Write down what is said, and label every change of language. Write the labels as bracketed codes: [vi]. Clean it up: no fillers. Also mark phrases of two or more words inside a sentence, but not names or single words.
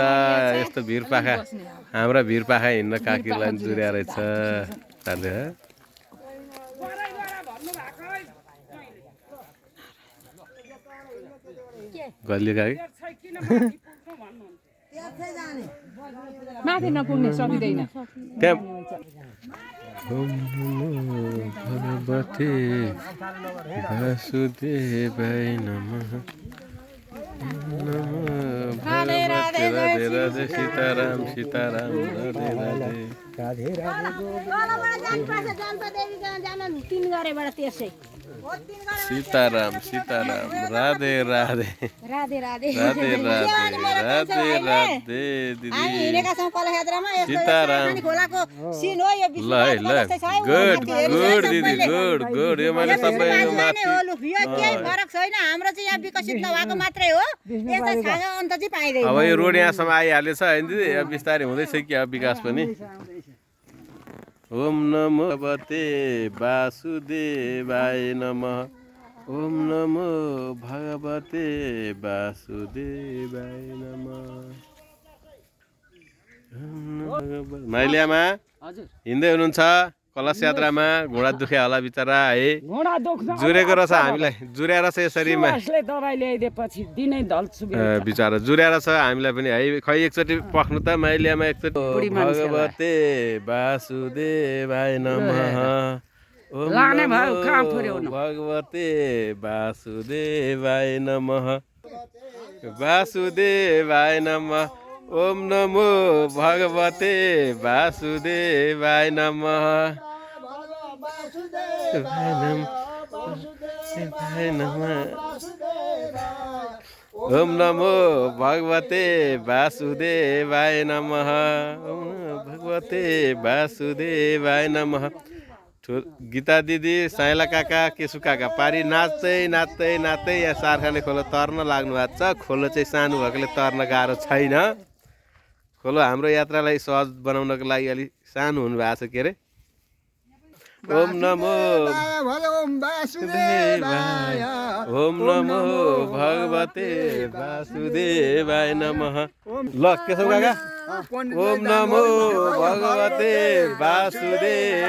[ne] यस्तो भिर पाखा हाम्रा भिर पाखा हिँड्न काकीलाई जुरेर छ। गल्ली काकी माथि नपुग्ने सकिँदैन। [sa] भगवती वासुदेवाय नमः। [ne] राधे राधे राधे सीताराम सीताराम राधे राधे राधे सीताराम सीताराम राधे राधे राधे राधे राधे राधे राधे दिदी सीताराम। ल गुड गुड दिदी गुड गुड। यो मैले सबै यो माथि फरक छैन। हाम्रो चाहिँ यहाँ विकसित नभएको मात्रै हो। यता छानो अन्त चाहिँ पाइदैन। अब यो रोड यहाँसम्म आइहालेछ हैन दिदी। अब बिस्तारै हुँदैछ कि अब विकास पनि। [sa] ओम नमो भगवते वासुदेवाय नमः। ओम नमो भगवते वासुदेवाय नमः। [ne] माइलियामा हिँड्दै हुनुहुन्छ कलश यात्रामा। घोडा दुख्या होला बिचरा है। जुरेको रहेछ हामीलाई। जुरेर छ यसरी बिचरा जुरेर छ हामीलाई पनि है। खै एकचोटि पख्नु त माइलियामा एकचोटि। [sa] भगवते वासुदेवाय नमः। ओम नमो भगवते वासुदेवाय नमः। वासुदेवाय नमः। ओम नमो भगवते वासुदेवाय नमः। ओम नमो भगवते वासुदेवाय नमः। ओम भगवते वासुदेवाय नमः। [ne] गीता दिदी साइला काका केसु काका पारी नाच्दै नाच्दै नाच्दै यहाँ सार्खाने खोलो तर्न लाग्नु भएको छ। खोलो चाहिँ सानो भएकोले तर्न गाह्रो छैन। खोलो हाम्रो यात्रालाई सहज बनाउनको लागि अलिक सानो हुनुभएको छ। के अरे [sa] ओम नमो वासुदेवाय। ओम नमो भगवते वासुदेवाय नमः। [ne] ल केशव काका [sa] ओम नमो भगवते वासुदेवाय नमः।